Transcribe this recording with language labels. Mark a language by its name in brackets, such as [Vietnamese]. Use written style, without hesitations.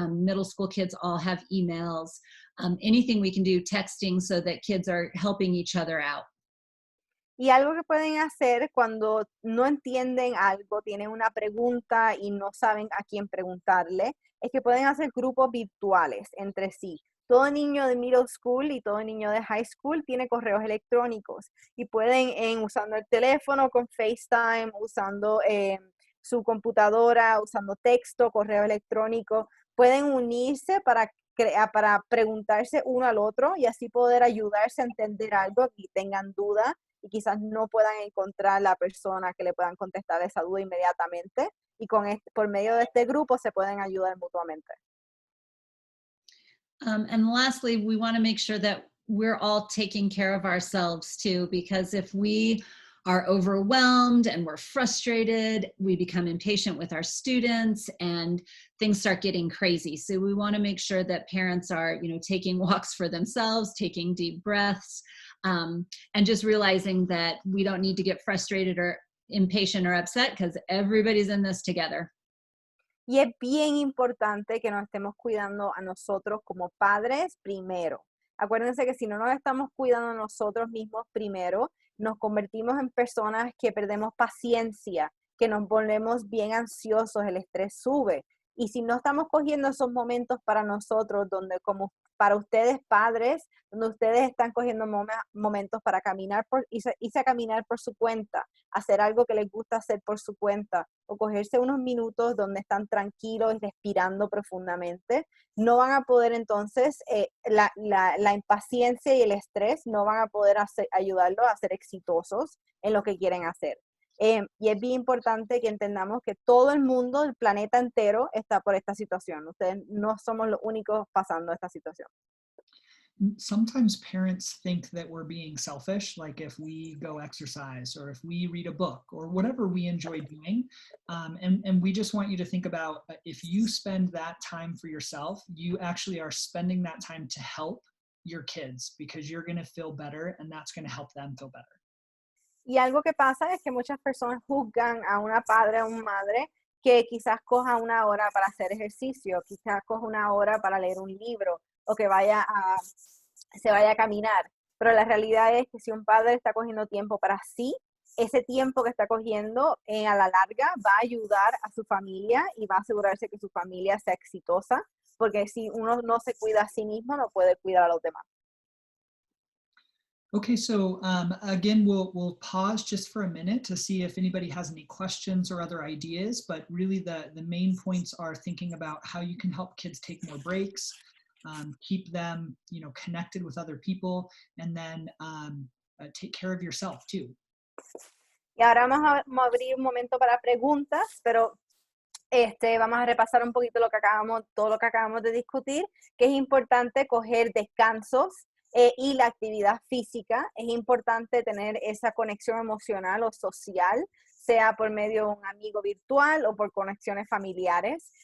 [English] Middle school kids all have emails. Anything we can do, texting, so that kids are helping each other out. [Spanish] Y algo que pueden hacer cuando no entienden algo, tienen una pregunta y no saben a quién preguntarle, es que pueden hacer grupos virtuales entre sí. Todo niño de middle school y todo niño de high school tiene correos electrónicos y pueden, usando el teléfono con FaceTime, usando su computadora, usando texto, correo electrónico, pueden unirse para preguntarse uno al otro y así poder ayudarse a entender algo y tengan duda y quizás no puedan encontrar la persona que le puedan contestar esa duda inmediatamente. Y por medio de este grupo se pueden ayudar mutuamente. [English] And lastly, we want to make sure that we're all taking care of ourselves too, because if we are overwhelmed and we're frustrated, we become impatient with our students and things start getting crazy. So we want to make sure that parents are, taking walks for themselves, taking deep breaths, and just realizing that we don't need to get frustrated or impatient or upset because everybody's in this together. [Spanish] Y es bien importante que nos estemos cuidando a nosotros como padres primero. Acuérdense que si no nos estamos cuidando a nosotros mismos primero, nos convertimos en personas que perdemos paciencia, que nos volvemos bien ansiosos, el estrés sube. Y si no estamos cogiendo esos momentos para nosotros, donde como para ustedes padres, donde ustedes están cogiendo momentos para irse a caminar por su cuenta, hacer algo que les gusta hacer por su cuenta, o cogerse unos minutos donde están tranquilos y respirando profundamente, no van a poder entonces, la impaciencia y el estrés no van a poder ayudarlos a ser exitosos en lo que quieren hacer. Y es bien importante que entendamos que todo el mundo, el planeta entero, está por esta situación. Ustedes no somos los únicos pasando esta situación. [English] Sometimes parents think that we're being selfish, like if we go exercise or if we read a book or whatever we enjoy doing. And we just want you to think about if you spend that time for yourself, you actually are spending that time to help your kids because you're going to feel better and that's going to help them feel better. [Spanish] Y algo que pasa es que muchas personas juzgan a una padre o una madre que quizás coja una hora para hacer ejercicio, quizás coja una hora para leer un libro o que se vaya a caminar. Pero la realidad es que si un padre está cogiendo tiempo para sí, ese tiempo que está cogiendo a la larga va a ayudar a su familia y va a asegurarse que su familia sea exitosa, porque si uno no se cuida a sí mismo, no puede cuidar a los demás. [English] Okay, so again, we'll pause just for a minute to see if anybody has any questions or other ideas, but really the main points are thinking about how you can help kids take more breaks, keep them, connected with other people, and then take care of yourself too. [Spanish] Y ahora vamos a abrir un momento para preguntas, pero vamos a repasar un poquito todo lo que acabamos de discutir, que es importante coger descansos y la actividad física. Es importante tener esa conexión emocional o social, sea por medio de un amigo virtual o por conexiones familiares.